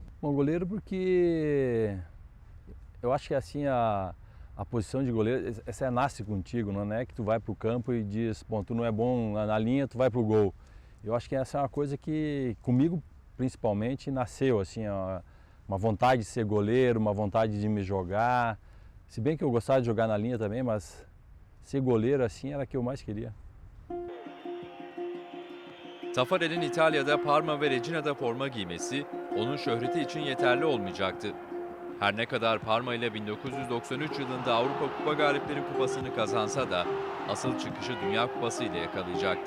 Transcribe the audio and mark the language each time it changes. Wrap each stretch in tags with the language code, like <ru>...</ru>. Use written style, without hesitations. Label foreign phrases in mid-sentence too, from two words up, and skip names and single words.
<pt>Bom, goleiro porque eu acho que assim a posição de goleiro, essa nasce contigo, não é que tu vai para o campo e diz, bom, tu não é bom na linha, tu vai para o gol. Eu acho que essa é uma coisa que comigo principalmente nasceu, assim, uma vontade de ser goleiro, uma vontade de me jogar. Se bem que eu gostava de jogar na linha também, mas ser goleiro assim era o que eu mais queria.</pt> <tr>Taffarel'in İtalya'da Parma ve Regina'da forma giymesi, onun şöhreti için yeterli olmayacaktı. Her ne kadar Parma ile 1993 yılında Avrupa Kupa Galipleri Kupası'nı kazansa da asıl çıkışı Dünya Kupası ile yakalayacaktı.</tr>